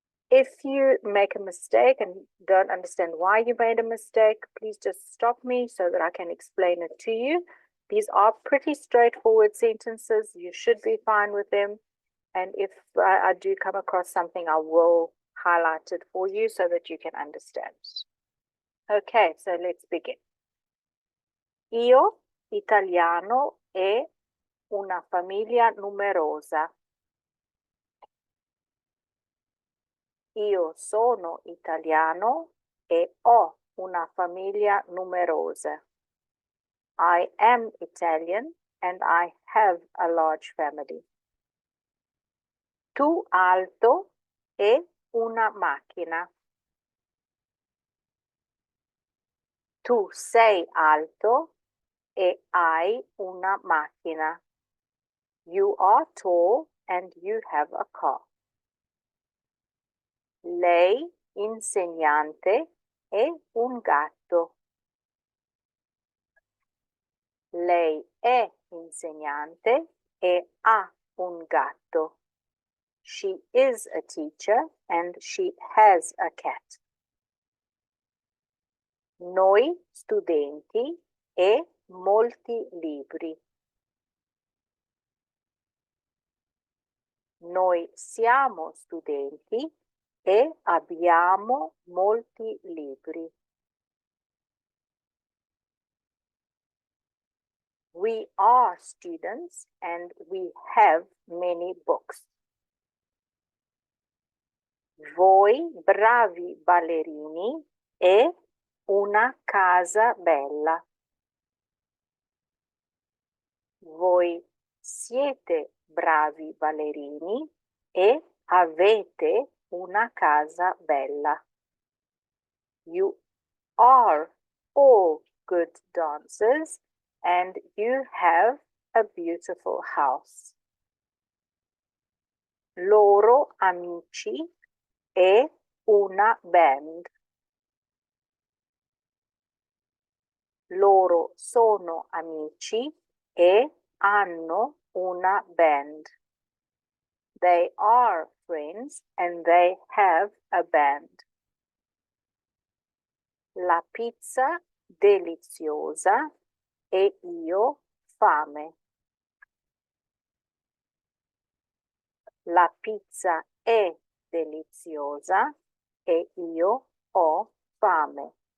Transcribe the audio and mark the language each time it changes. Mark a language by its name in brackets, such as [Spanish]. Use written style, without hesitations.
[English] If you make a mistake and don't understand why you made a mistake, please just stop me so that I can explain it to you. These are pretty straightforward sentences. You should be fine with them. And if I do come across something, I will highlight it for you so that you can understand. Okay, so let's begin. [Italian] Io, italiano, e una famiglia numerosa. Io sono italiano e ho una famiglia numerosa. [English] I am Italian and I have a large family. [Italian] Tu alto e una macchina. Tu sei alto e hai una macchina. [English] You are tall and you have a car. [Italian] Lei, insegnante, e un gatto. Lei è insegnante e ha un gatto. [English] She is a teacher and she has a cat. [Italian] Noi studenti e molti libri. Noi siamo studenti e abbiamo molti libri. [English] We are students and we have many books. [Italian] Voi bravi ballerini e una casa bella. Voi siete bravi ballerini e avete una casa bella. [English] You are all good dancers and you have a beautiful house. [Italian] Loro amici e una band. Loro sono amici e hanno una band. [English] They are friends and they have a band. [Italian] La pizza deliziosa e io fame. La pizza è deliziosa e io ho fame.